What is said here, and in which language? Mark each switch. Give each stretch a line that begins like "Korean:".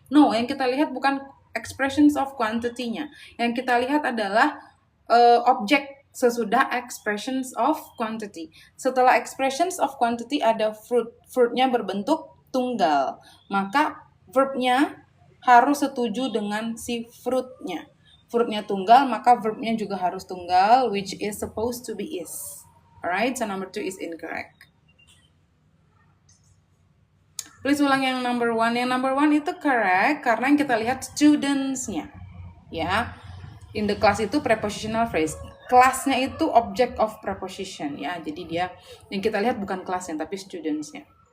Indonesian: No, yang kita lihat bukan expressions of quantity-nya. Yang kita lihat adalah objek sesudah expressions of quantity. Setelah expressions of quantity ada fruitnya berbentuk tunggal. Maka verbnya harus setuju dengan si fruitnya. Fruitnya tunggal, maka verbnya juga harus tunggal,
English: which is supposed to be is. Alright, so number 2 is incorrect.
Indonesian: Please ulang yang number 1. Yang number 1 itu correct karena yang kita lihat students-nya. Ya, in the class itu prepositional phrase. Kelasnya itu object of preposition. Ya, jadi dia yang kita lihat bukan kelasnya tapi students-nya.